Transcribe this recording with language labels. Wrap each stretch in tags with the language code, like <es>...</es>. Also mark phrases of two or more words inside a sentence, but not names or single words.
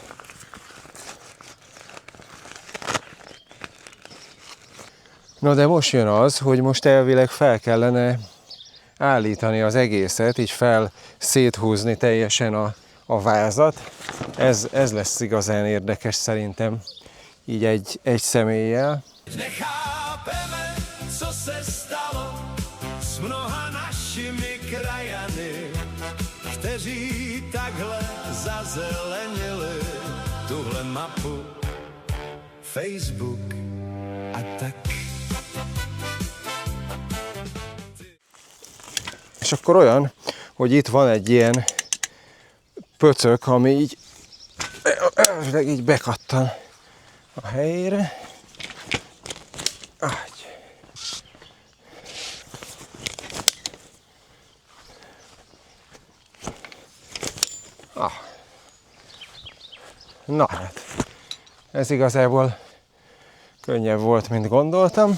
<hu>Na de most jön az, hogy most elvileg fel kellene állítani az egészet, így széthúzni teljesen a vázat. Ez lesz igazán érdekes szerintem, így egy személlyel.</hu> <cs>Nechápeme, co se stalo s mnoha našimi krajany, kteří takhle zazelenili tuhle mapu, Facebook a tak.</cs> <hu>És akkor olyan, hogy itt van egy ilyen pöcök, ami így bekattan a helyére. Na hát, ez igazából könnyebb volt, mint gondoltam.</hu>